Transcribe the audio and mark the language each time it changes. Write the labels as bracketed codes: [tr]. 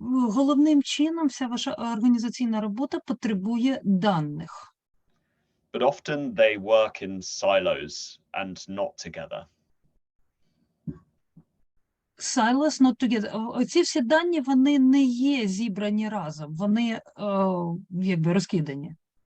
[uk] Головним чином вся ваша організаційна робота потребує даних. [en] But often they work in silos and not together. Silos not together. [uk] Оці всі дані, вони не є зібрані разом, вони якби розкидані.